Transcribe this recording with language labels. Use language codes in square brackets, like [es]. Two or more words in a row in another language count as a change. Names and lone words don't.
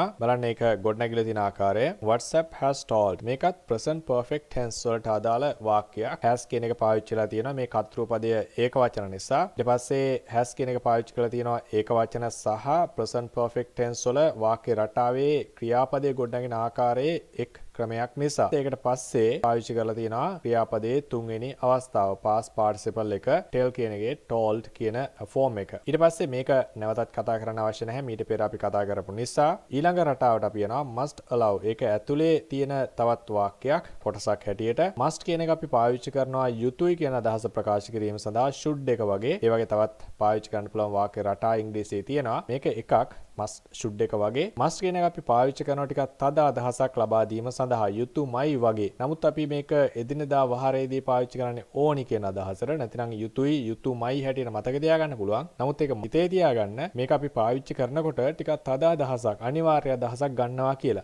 [si] බලන්න ඒක ගොඩනැගිලා තියෙන ආකාරය. WhatsApp [en] has told. [si] මේකත් [en] present perfect tense [si] වලට අදාළ වාක්‍යයක්. has කියන එක පාවිච්චි කරලා තියෙනවා මේ කර්තෘ පදය ඒක වචන නිසා. ඊට පස්සේ has කියන එක පාවිච්චි කරලා තියෙනවා ඒක වචන සහ [en] present perfect tense [si] වල වාක්‍ය රටාවේ ක්‍රියාපදයේ ගොඩනැගෙන ආකාරයේ එක් ක්‍රමයක් නිසා. ඒකට පස්සේ පාවිච්චි කරලා තියෙනවා ක්‍රියාපදයේ තුන්වෙනි අවස්ථාව [en] past participle [si] එක tell කියන එකේ told කියන form එක. ඊට පස්සේ මේක නැවතත් කතා කරන්න අවශ්‍ය නැහැ. මීට පෙර අපි කතා කරපු නිසා ඊළඟ රටාවට අපි යනවා [en] must allow. [si] ඒක ඇතුලේ තියෙන තවත් වාක්‍යයක් කොටසක් හැටියට must කියන එක අපි පාවිච්චි කරනවා යුතුයි කියන අදහස ප්‍රකාශ කිරීම සඳහා should එක වගේ. ඒ වගේ තවත් පාවිච්චි කරන්න පුළුවන් වාක්‍ය රටා ඉංග්‍රීසියේ තියෙනවා. මේක එකක් [en] must should [si] එක වගේ. must කියන එක අපි පාවිච්චි කරනවා ටිකක් තද අදහසක් ලබා දීම සඳහා යුතුයමයි වගේ. නමුත් අපි මේක එදිනෙදා වහරේදී පාවිච්චි කරන්නේ ඕනි කියන අදහසට. නැතිනම් යුතුයි යුතුයමයි හැටියට මතක තියාගන්න පුළුවන්. නමුත් ඒක හිතේ තියාගන්න මේක අපි පාවිච්චි කරනකොට ටිකක් තද අදහසක් අනිවාර්ය අදහසක් ගන්නවා කියලා.